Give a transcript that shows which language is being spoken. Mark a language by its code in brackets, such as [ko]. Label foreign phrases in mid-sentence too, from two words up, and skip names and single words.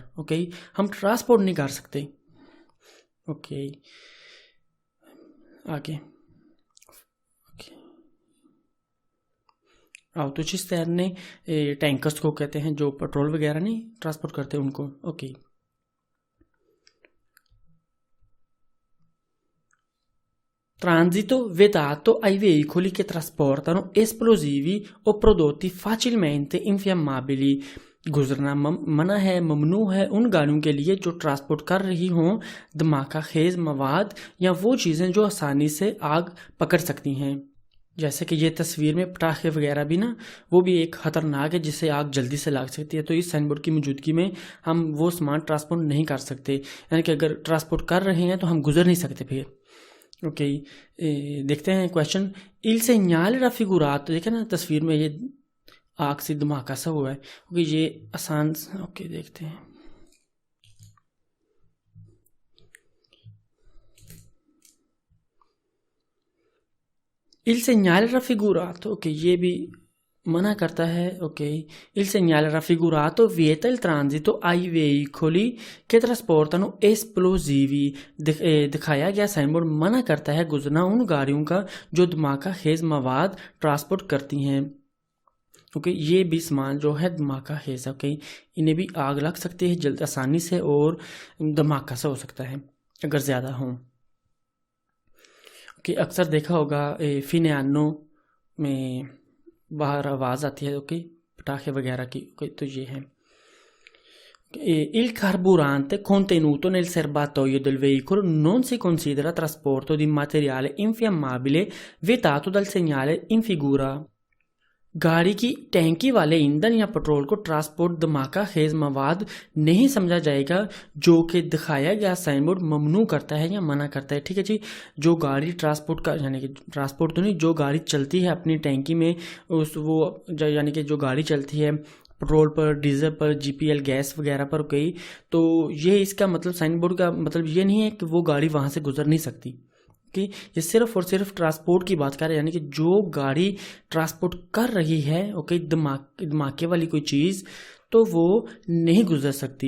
[hi] ओके, हम ट्रांसपोर्ट नहीं कर सकते। ओके, आगे autocisterne टैंकर्स को कहते हैं जो पेट्रोल वगैरह नहीं ट्रांसपोर्ट करते उनको। ओके, [it] transito vietato ai veicoli che trasportano esplosivi o prodotti facilmente infiammabili। [hi] गुजरना मना है, ममनू है उन गाड़ियों के लिए जो ट्रांसपोर्ट कर रही हों धमाका खेज मवाद या वो चीज़ें जो आसानी से आग पकड़ सकती हैं। जैसे कि ये तस्वीर में पटाखे वगैरह भी ना वो भी एक खतरनाक है जिससे आग जल्दी से लग सकती है। तो इस [en] sign board [hi] की मौजूदगी में हम वो सामान ट्रांसपोर्ट नहीं कर सकते, यानी कि अगर ट्रांसपोर्ट कर रहे हैं तो हम गुजर नहीं सकते फिर। ओके, देखते हैं क्वेश्चन। [it] il segnale raffigurato, [hi] देखे ना तस्वीर में ये आग से धमाका सा हुआ है। ओके, ये आसान। ओके, देखते हैं। [it] Il segnale raffigurato, [hi] ओके ये भी मना करता है। ओके, [it] il segnale raffigurato vieta il transito ai veicoli che trasportano esplosivi। [hi] दिखाया गया [en] sign board [hi] मना करता है गुजरना उन गाड़ियों का जो धमाका खेज मवाद ट्रांसपोर्ट करती हैं। ओके, ये भी सामान जो है धमाका खेज है। ओके, इन्हें भी आग लग सकती है जल्द आसानी से और धमाका सा हो सकता है अगर ज़्यादा हो। ओके, अक्सर देखा होगा फिनियानो में बाहर आवाज़ आती है। ओके, पटाखे वगैरह की। ओके, तो ये है। [it] Il carburante contenuto nel serbatoio del veicolo non si considera trasporto di materiale infiammabile vietato dal segnale in figura। [hi] गाड़ी की टैंकी वाले ईंधन या पेट्रोल को ट्रांसपोर्ट धमाका खेज मवाद नहीं समझा जाएगा जो कि दिखाया गया [en] sign board [hi] ममनू करता है या मना करता है। ठीक है जी, जो गाड़ी ट्रांसपोर्ट का यानी कि ट्रांसपोर्ट तो नहीं, जो गाड़ी चलती है अपनी टैंकी में उस वो यानी कि जो गाड़ी चलती है पेट्रोल पर डीजल पर जीपीएल गैस वगैरह पर गई, तो ये इसका मतलब [en] sign board [hi] का मतलब ये नहीं है कि वो गाड़ी वहाँ से गुजर नहीं सकती कि ये सिर्फ और सिर्फ ट्रांसपोर्ट की बात कर रहे हैं, यानी कि जो गाड़ी ट्रांसपोर्ट कर रही है ओके धमाके वाली कोई चीज़ तो वो नहीं गुजर सकती।